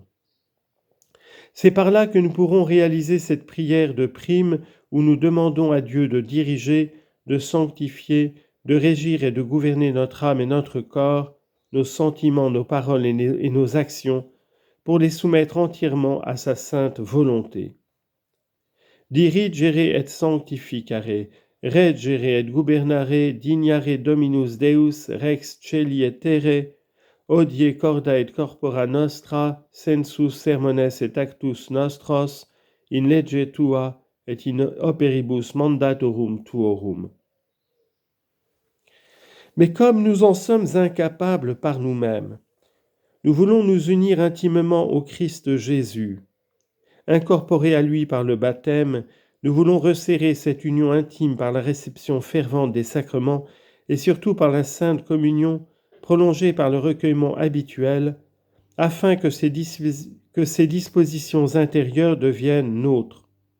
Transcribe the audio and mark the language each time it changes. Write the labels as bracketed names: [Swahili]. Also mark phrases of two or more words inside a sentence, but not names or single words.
[French] C'est par là que nous pourrons réaliser cette prière de prime où nous demandons à Dieu de diriger, de sanctifier, de régir et de gouverner notre âme et notre corps, nos sentiments, nos paroles et nos actions, pour les soumettre entièrement à sa sainte volonté. [Latin] Dirigere et sanctificare, reggere et gubernare, dignare Dominus Deus, rex celi et terre, odie corda et corpora nostra, sensus sermones et actus nostros, in legge tua et in operibus mandatorum tuorum. [French] Mais comme nous en sommes incapables par nous-mêmes, nous voulons nous unir intimement au Christ Jésus. Incorporés à lui par le baptême, nous voulons resserrer cette union intime par la réception fervente des sacrements et surtout par la sainte communion prolongée par le recueillement habituel, afin que ces dispositions intérieures deviennent nôtres.